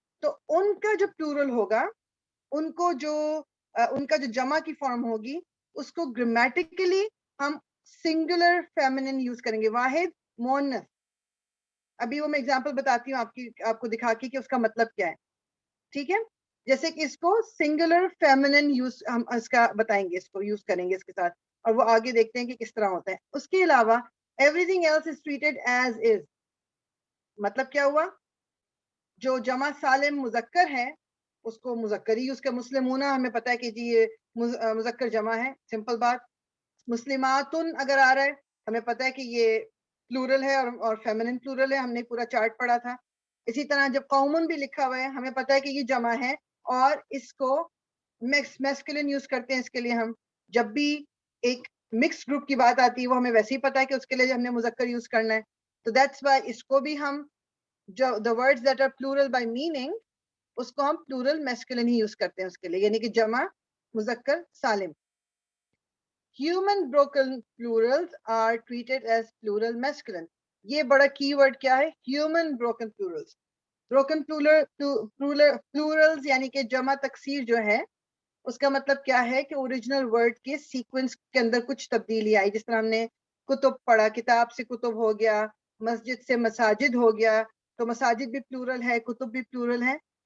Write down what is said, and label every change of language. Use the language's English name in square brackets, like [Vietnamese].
[Urdu] تو ان کا جو پلورل ہوگا, ان کو جو ان کا جو جمع کی فارم ہوگی, اس کو گرامیٹیکلی ہم سنگولر فیمنن یوز کریں گے, واحد مؤنث. ابھی وہ میں اگزامپل بتاتی ہوں آپ کو دکھا کے کہ اس کا مطلب کیا ہے, ٹھیک ہے. جیسے کہ اس کو سنگولر فیمنن یوز ہم اس کا بتائیں گے, اس کو یوز کریں گے اس کے ساتھ, اور وہ آگے دیکھتے ہیں کہ کس طرح ہوتا ہے. اس کے علاوہ [English] everything else is treated as is. [Urdu] مطلب کیا ہوا, جو جمع سالم مذکر ہے اس کو مذکر ہی یوز کر, مسلمون ہمیں پتہ ہے کہ جی یہ مذکر جمع ہے, سمپل بات. مسلماتن اگر آ رہا ہے ہمیں پتہ ہے کہ یہ پلورل ہے اور فیمنن پلورل ہے, ہم نے پورا چارٹ پڑھا تھا. اسی طرح جب قومن بھی لکھا ہوا ہے ہمیں پتہ ہے کہ یہ جمع ہے اور اس کو میسکولن یوز کرتے ہیں. اس کے لیے ہم جب بھی ایک مکس گروپ کی بات آتی ہے وہ ہمیں ویسے ہی پتہ ہے کہ اس کے لیے ہم نے مذکر یوز کرنا ہے. تو [English] that's why [Urdu] اس کو بھی ہم جو [English] the words that are plural by meaning, [Urdu] اس کو ہم plural masculine ہی یوز کرتے ہیں اس کے لیے, یعنی کہ جمع مذکر سالم. [English] Human broken plurals are treated as plural masculine. [Urdu] یہ بڑا کی ورڈ کیا ہے, human broken plurals. broken plurals یعنی کہ جمع تکسیر جو ہے اس کا مطلب کیا ہے کہ اوریجنل ورڈ کے سیکوینس کے اندر کچھ تبدیلی آئی. جس طرح ہم نے کتب پڑھا, کتاب سے کتب ہو گیا, مسجد سے مساجد ہو گیا, تو مساجد بھی پلورل ہے, کتب بھی پلورل ہے.